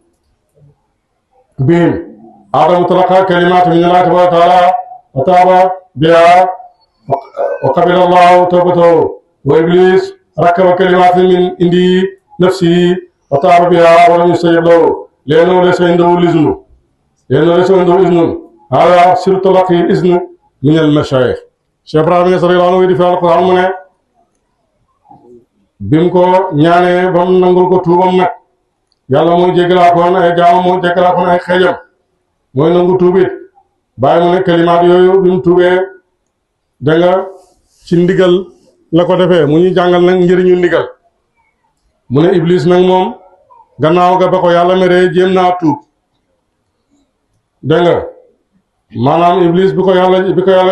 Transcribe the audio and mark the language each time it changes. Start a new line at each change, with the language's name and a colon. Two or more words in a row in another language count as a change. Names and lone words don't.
Arabic: بهم آدم تلقى كلمات من الله تبارك تعالى وتاب بها وقبل الله توبته وإبليس ركب كلمات من عند نفسه وتاب بها ولم يستجب له لأنه ليس عنده إذن هذا سر تلقي إذن من المشايخ Cheikh Ibrahima Niass رضي الله عنه
Wolof: di fi alquran mu ne bim ko ñaanee ba mu nangul ko tuubam nag yàlla mooy jéggalaa koon ay jaamam mooy jéggalaa koon ay xeejam mooy nangu tuubit bàyyi mu ne kalimaat yooyu bi mu tuubee da nga ci ndigal la ko defee mu ñuy jàngal nag njëriñu ndigal mu ne iblis nag moom gannaaw ga ba ko yàlla meree jéem naa tuub dégg nga maanaam iblis bi ko yàlla